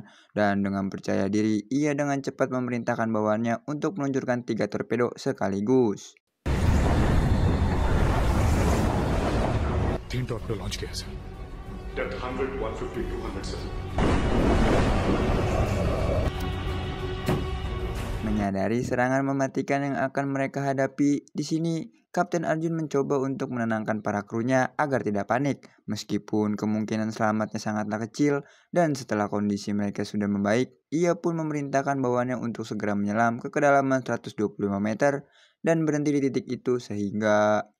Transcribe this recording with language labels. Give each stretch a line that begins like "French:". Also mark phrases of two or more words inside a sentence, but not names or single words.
Indonesian: Dan dengan percaya diri, ia dengan cepat memerintahkan bawahannya untuk meluncurkan 3 torpedo sekaligus.
Hindi: 3
English: torpedo launch
Hindi: किया सर।
English: depth 100, 150, 200 sir.
Indonesian: Menyadari serangan mematikan yang akan mereka hadapi, di sini Kapten Arjun mencoba untuk menenangkan para krunya agar tidak panik, meskipun kemungkinan selamatnya sangatlah kecil. Dan setelah kondisi mereka sudah membaik, ia pun memerintahkan bawahannya untuk segera menyelam ke kedalaman 125 meter dan berhenti di titik itu sehingga